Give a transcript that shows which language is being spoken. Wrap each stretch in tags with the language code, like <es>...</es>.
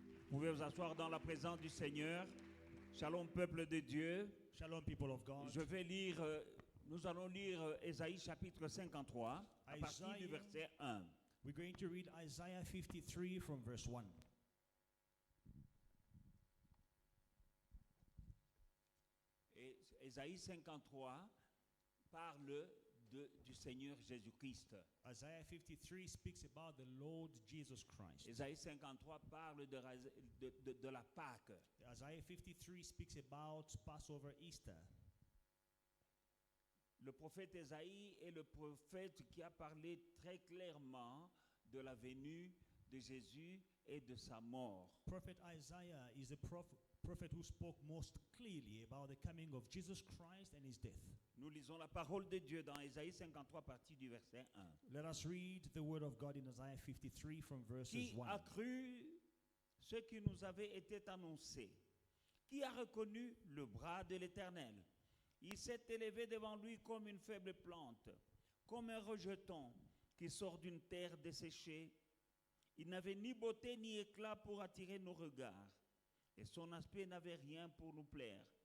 <fr>Vous pouvez vous asseoir dans la présence du Seigneur. Shalom, peuple de Dieu.</fr> <en>Shalom, people of God.</en> <fr>Je vais lire, nous allons lire Ésaïe chapitre 53 à partir du verset 1.</fr> <en>We're going to read Isaiah 53 from verse 1.</en> <fr>Et Ésaïe 53 parle du Seigneur Jésus-Christ.</fr> <en>Isaiah 53 speaks about the Lord Jesus Christ.</en> <fr>Ésaïe 53 parle de la Pâque.</fr> <en>Isaiah 53 speaks about Passover, Easter.</en> <fr>Le prophète Ésaïe est le prophète qui a parlé très clairement de la venue de Jésus et de sa mort.</fr> <en>Prophet Isaiah is the prophet who spoke most clearly about the coming of Jesus Christ and his death.</en> <fr>Nous lisons la parole de Dieu dans Ésaïe 53 à partir du verset 1.</fr> <en>Let us read the word of God in Isaiah 53 from verses</en> <fr>Qui</fr> <en>1.</en> <fr>a cru ce qui nous avait été annoncé? Qui a reconnu le bras de l'Éternel? Il s'est élevé devant lui comme une faible plante, comme un rejeton qui sort d'une terre desséchée. Il n'avait ni beauté ni éclat pour attirer nos regards, et son aspect n'avait rien pour nous plaire.</fr>